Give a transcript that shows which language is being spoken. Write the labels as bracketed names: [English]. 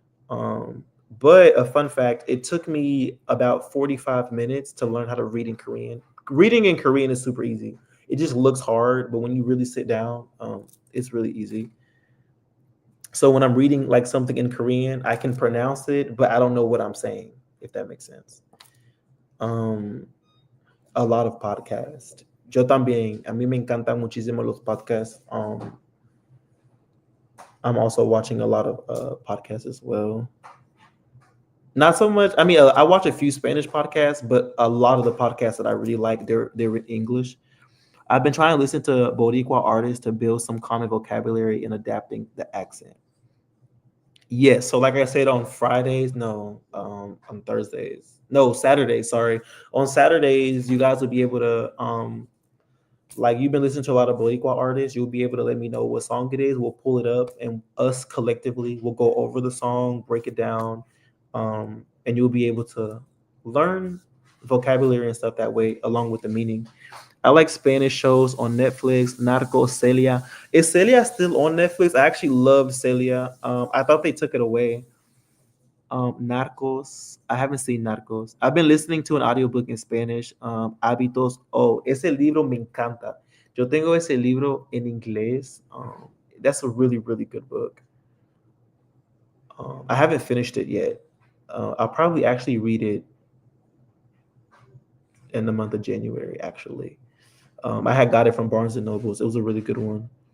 [English] Um, but a fun fact, it took me about 45 minutes to learn how to read in Korean. Reading in Korean is super easy. It just looks hard, but when you really sit down, it's really easy. So when I'm reading like something in Korean, I can pronounce it, but I don't know what I'm saying, if that makes sense. Um, a lot of podcasts. [Spanish] Yo también, a mí me encantan muchísimo los podcasts. [English] I'm also watching a lot of podcasts as well. Not so much. I mean, I watch a few Spanish podcasts, but a lot of the podcasts that I really like, they're in English. I've been trying to listen to Boricua artists to build some common vocabulary and adapting the accent. Yes. So, like I said, on Fridays, no, on Thursdays, no, Saturdays. Sorry, on Saturdays, you guys will be able to, like, you've been listening to a lot of Boricua artists. You'll be able to let me know what song it is. We'll pull it up, and us collectively will go over the song, break it down, and you'll be able to learn vocabulary and stuff that way, along with the meaning. I like Spanish shows on Netflix. Narcos, Celia. Is Celia still on Netflix? I actually loved Celia. I thought they took it away. Narcos. I haven't seen Narcos. I've been listening to an audiobook in Spanish. [Spanish] Hábitos. Oh, ese libro me encanta. Yo tengo ese libro en inglés. [English] That's a really, really good book. I haven't finished it yet. I'll probably actually read it in the month of January, actually. I had got it from Barnes and Nobles. It was a really good one.